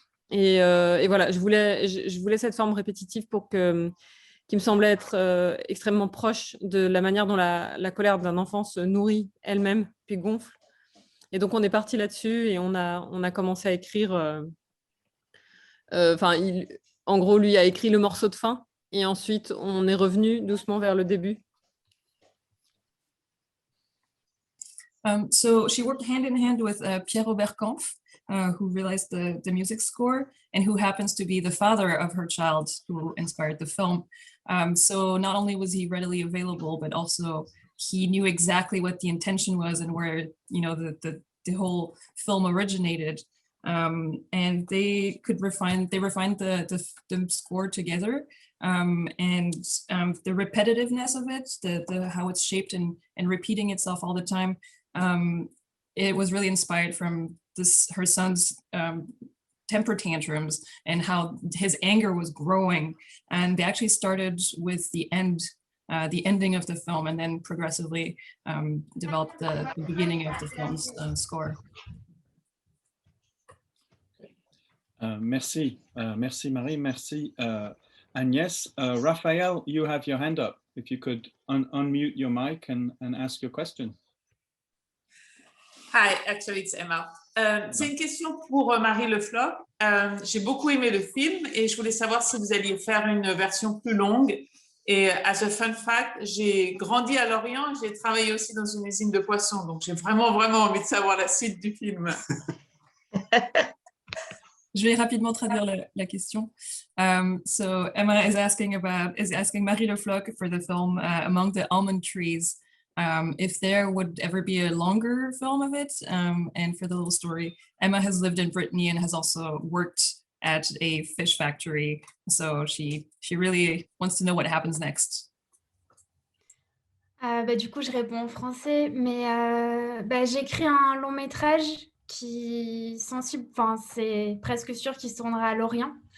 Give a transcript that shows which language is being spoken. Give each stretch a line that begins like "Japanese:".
French: Et voilà, je voulais cette forme répétitive qui me semblait être extrêmement proche de la manière dont la colère d'un enfant se nourrit elle-même, puis gonfle. Et donc, on est parti là-dessus et on a commencé à écrire. En gros, lui a écrit le morceau de fin et ensuite, on est revenu doucement vers le début.
English: So she worked hand in hand with Pierre Robert Kampf, who realized the music score and who happens to be the father of her child who inspired the film. So not only was he readily available, but also he knew exactly what the intention was and where, you know, the whole film originated. And they refined the score together. And the repetitiveness of it, the how it's shaped and repeating itself all the time, it was really inspired from her son's temper tantrums and how his anger was growing. And they actually started with the ending of the film, and then progressively developed the beginning of the film's score.
French: Merci, merci Marie, merci Agnès.
English: Raphael, you have your hand up. If you could unmute your mic and ask your question. Hi, actually it's Emma.
French: C'est une question pour Marie Le Floch. J'ai beaucoup aimé le film et je voulais savoir si vous alliez faire une version plus longue. Et
English: as a fun fact,
French: j'ai grandi à Lorient et j'ai travaillé aussi dans une usine de poissons. Donc j'ai vraiment Ah. envie de savoir la suite du film. Je vais rapidement traduire la question.
English: So Emma is asking Marie Le Floch for the film Among the Almond Trees, if there would ever be a longer film of it. And for the little story, Emma has lived in Brittany and has also worked at a fish factory. So she really wants to know what happens next.
French: Du coup, je réponds en français, mais j'écris un long métrage qui sensible, enfin c'est presque sûr qu'il se tournera à Lorient.